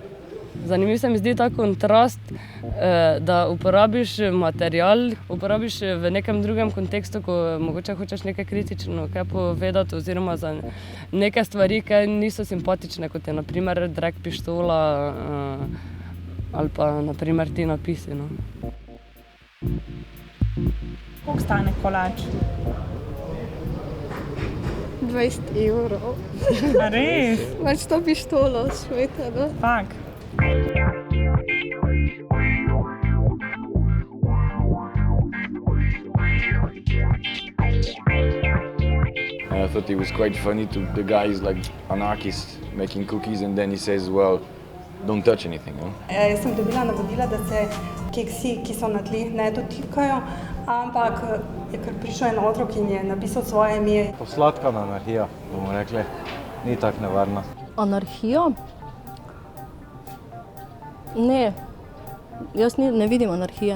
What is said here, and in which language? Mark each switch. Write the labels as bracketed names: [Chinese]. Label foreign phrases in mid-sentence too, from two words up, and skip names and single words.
[Slovenian] Zanimiv se mi zdi ta kontrast, da uporabiš material, uporabiš v nekem drugem kontekstu, ko mogoče hočeš nekaj kritično kaj povedati oziroma za neke stvari, ki niso simpatične, kot je na primer drek pištola ali pa na primer ti napisi, no. Koliko stane kolač? 20 evrov. A res? Imaš to pištolo, smetano. Fak. [English] And I thought it was quite funny to the guy is like anarchist making cookies and then he says, well, don't touch anything, no? [Slovenian] Jaz sem dobila navodila, da se keksi, ki so na tleh, ne dotikajo, ampak je kar prišel en otrok in je napisal svoje ime. Posladkana anarhija, bomo rekli, ni tako nevarna. Anarhija? Ne, jaz ne vidim anarhije.